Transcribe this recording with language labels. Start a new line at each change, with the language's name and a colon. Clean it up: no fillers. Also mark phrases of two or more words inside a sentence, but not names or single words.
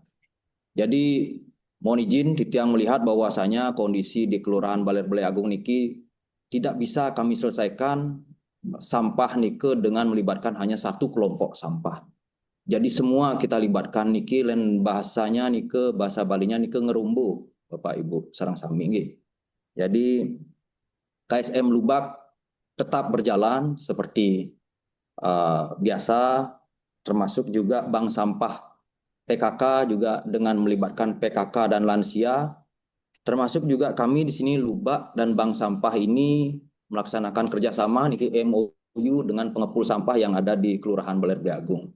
Indonesian: Jadi mohon izin Titiang melihat bahwasanya kondisi di Kelurahan Baler Beleagung niki tidak bisa kami selesaikan sampah nike dengan melibatkan hanya satu kelompok sampah. Jadi semua kita libatkan niki, lain bahasanya nike, bahasa Balinya nike ngerumbu, Bapak Ibu
Balinese: sareng sami nggih.
Indonesian: Jadi KSM Lubak tetap berjalan seperti biasa, termasuk juga Bank Sampah PKK juga dengan melibatkan PKK dan lansia, termasuk juga kami di sini Lubak dan Bank Sampah ini melaksanakan kerjasama niki MOU dengan pengepul sampah yang ada di Kelurahan Baler Beleagung.